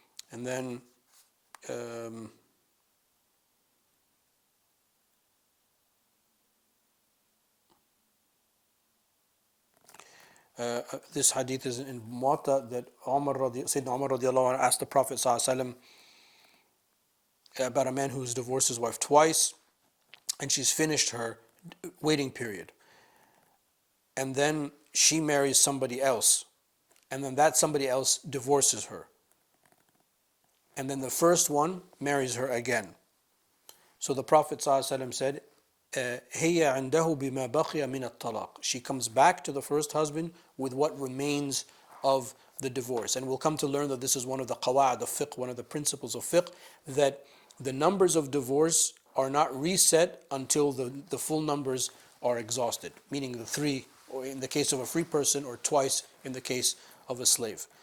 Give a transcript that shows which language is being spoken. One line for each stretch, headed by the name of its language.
English: And then this hadith is in Muwatta, that Sayyidina Umar radiallahu anhu asked the Prophet ﷺ about a man who's divorced his wife twice and she's finished her waiting period. And then she marries somebody else, and then that somebody else divorces her. And then the first one marries her again. So the Prophet ﷺ said,
Arabic: هي عنده بما بقي من الطلاق.
English: She comes back to the first husband with what remains of the divorce. And we'll come to learn that this is one of the qawa'id of fiqh, one of the principles of fiqh, that the numbers of divorce are not reset until the full numbers are exhausted, meaning the 3, or in the case of a free person, or twice in the case of a slave.